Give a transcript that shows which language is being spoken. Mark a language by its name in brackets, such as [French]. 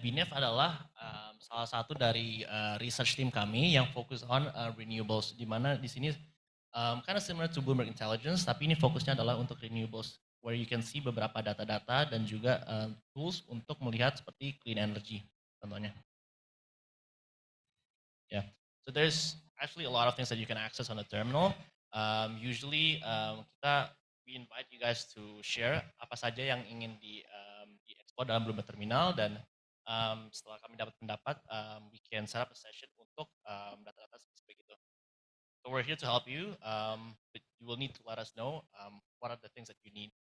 [Indonesian] BNEF adalah salah satu dari research team kami yang fokus on renewables, di mana di sini [English] kind of similar to [Indonesian] Bloomberg Intelligence, tapi ini fokusnya adalah untuk renewables, [English] where you can see [Indonesian] beberapa data-data dan juga tools untuk melihat seperti clean energy, contohnya. [English] Yeah, so there's actually a lot of things that you can access on the terminal. Usually we invite you guys to share [Indonesian] apa saja yang ingin di explore dalam [English] Bloomberg Terminal, dan [Indonesian] setelah kami dapat pendapat, [English] we can set up a session [Indonesian] untuk data-data spesifik itu. [English] So we're here to help you, but you will need to let us know what are the things that you need.